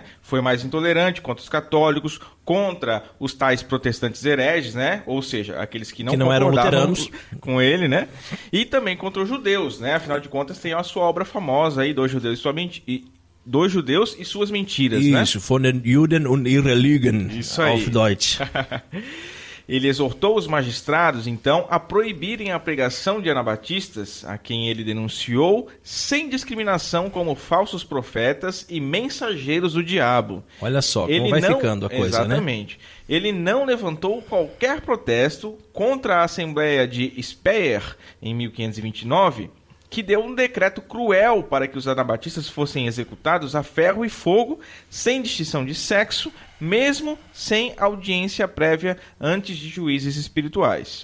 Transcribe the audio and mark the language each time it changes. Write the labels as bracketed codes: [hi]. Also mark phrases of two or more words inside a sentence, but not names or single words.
[pt] Foi mais intolerante contra os católicos, contra os tais protestantes hereges, né? Ou seja, aqueles que não eram luteranos com ele, né? E também contra os judeus, né? Afinal de contas, tem a sua obra famosa aí, Dois Judeus e Suas Mentiras, né? Isso, [de] von den Juden und ihre Lügen, [pt] Isso aí. [de] auf Deutsch. [pt] Ele exortou os magistrados, então, a proibirem a pregação de anabatistas, a quem ele denunciou, sem discriminação como falsos profetas e mensageiros do diabo. Olha só, como vai ficando a coisa, exatamente, né? Ele não levantou qualquer protesto contra a Assembleia de Speyer, em 1529, que deu um decreto cruel para que os anabatistas fossem executados a ferro e fogo, sem distinção de sexo, mesmo sem audiência prévia antes de juízes espirituais.